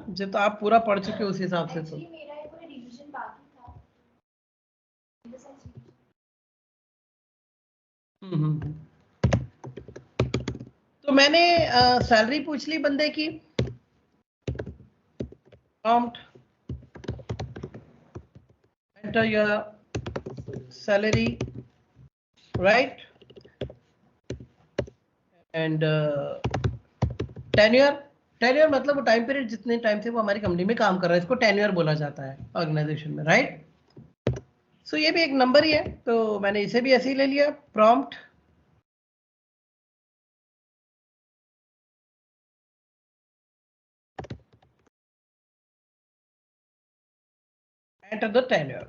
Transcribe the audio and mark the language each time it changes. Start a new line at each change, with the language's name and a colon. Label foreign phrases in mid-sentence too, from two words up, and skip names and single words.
Hindi: जब तो आप पूरा पढ़ चुके उस हिसाब से। तो तो मैंने सैलरी पूछ ली बंदे की,
English: prompt enter your salary, right? And tenure,
Hindi: टेन्योर मतलब वो
English: time period
Hindi: जितने टाइम से वो हमारी कंपनी में काम कर रहा है, इसको टेन्योर बोला जाता है ऑर्गेनाइजेशन में, राइट? सो ये भी एक नंबर ही है, तो मैंने इसे भी ऐसे ही ले लिया।
English: prompt enter the tenure.